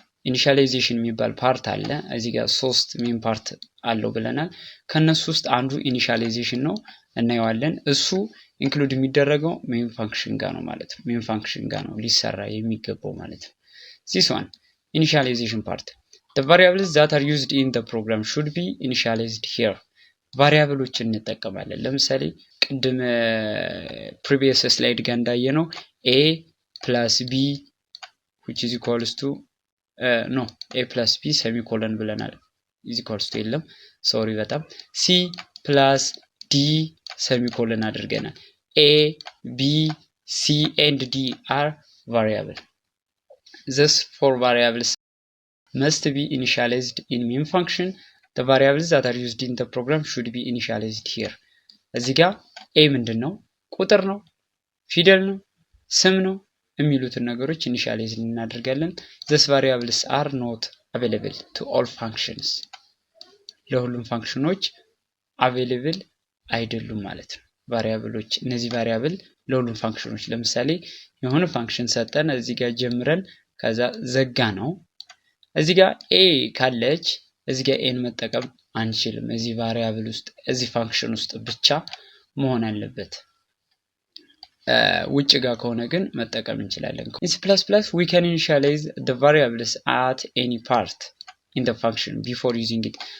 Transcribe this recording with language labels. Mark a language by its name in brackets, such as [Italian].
[Amharic] ኢኒሻላይዜሽን የሚባል ፓርት አለ። እዚህ ጋር 3 ሜን ፓርት አለው ብለናል። ከነሱ ውስጥ አንዱ ኢኒሻላይዜሽን ነው፣ እናየዋለን። እሱ ኢንክሉድ የሚደረገው ሜን ፋንክሽን ጋር ነው ማለት ነው። ሜን ፋንክሽን ጋር ነው ሊሰራ የሚገባው ማለት ነው። [English] this one initialization part, the variables that are used in the program should be initialized here. [Amharic] ቫሪያብሎችን እንጠቀማለን። ለምሳሌ ቅድም previous slide ጋር እንዳየነው a plus b which is equals to a plus b semicolon ብለናል። is equals to የለም ሶሪ በጣም c plus d semicolon አድርገናል። [English] a b c and d are variable. Thus four variables must be initialized in main function. The variables that are used in the program should be initialized here. [Amharic] እዚህ ጋር a ምንድነው? ቁጥር ነው፣ ፊደል ነው፣ ስም ነው የሚሉትን ነገሮች ኢኒሻላይዝ እናደርጋለን። [English] these variables are not available to all functions. [Amharic] ለሁሉም ፋንክሽኖች available አይደሉም ማለት ነው። ቫሪያብሎች እነዚህ ቫሪያብል ለሁሉም ፋንክሽኖች ለምሳሌ የሆነ ፋንክሽን ሰጠን፣ እዚህ ጋር ጀምረን ከዛ ዘጋ ነው። እዚህ ጋር a ካለች እዚህ ጋር ኤን መጠቀም አንችልም። እዚህ ቫሪያብል ውስጥ እዚህ ፋንክሽን ውስጥ ብቻ መሆን አለበት። ውጭ ጋር ከሆነ ግን መጠቀም እንችላለን። [English] in C++ we can initialize the variables at any part in the function before using it.